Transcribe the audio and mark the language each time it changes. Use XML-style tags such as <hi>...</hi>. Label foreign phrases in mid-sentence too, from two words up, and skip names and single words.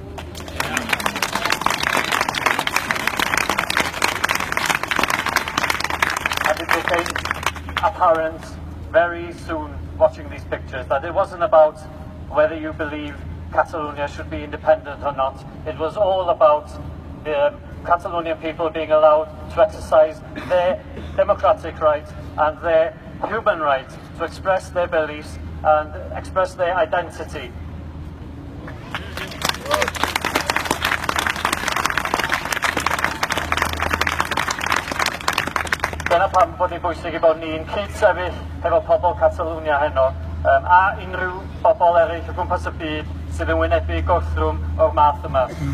<en>And it became apparent very soon, watching these pictures, that it wasn't about whether you believe Catalonia should be independent or not. It was all about the Catalonian people being allowed to exercise their democratic right and their human right to express their beliefs and express their identity.</en> <cy>Dyna pam bod hi'n bwysig I bod ni'n cyd-sefyll efo pobl Catalonia heno a unrhyw bobl eraill o gwmpas y byd sydd yn wynebu gwrthrwm o'r math yma.</cy>